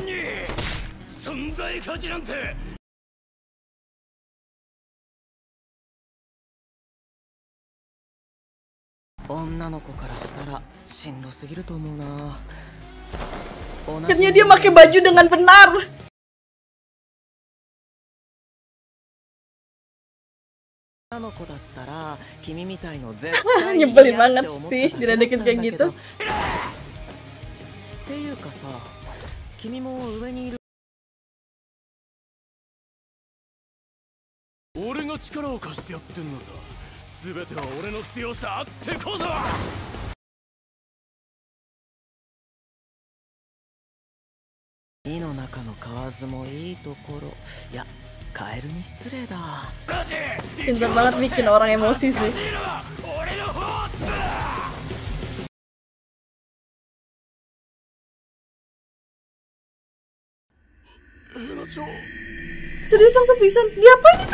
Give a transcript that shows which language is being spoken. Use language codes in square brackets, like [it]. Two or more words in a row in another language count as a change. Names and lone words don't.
[id] Akhirnya dia pakai baju dengan benar. Nyebelin banget sih diledekin kayak gitu. [ja] 俺が力を貸してやってんのさ。全ては俺の強さあってこそ。井の中の蛙もいいところ。いや、カエルに失礼だ。 [id] Pintar banget bikin orang emosi sih. Serius langsung pingsan? Diapain itu?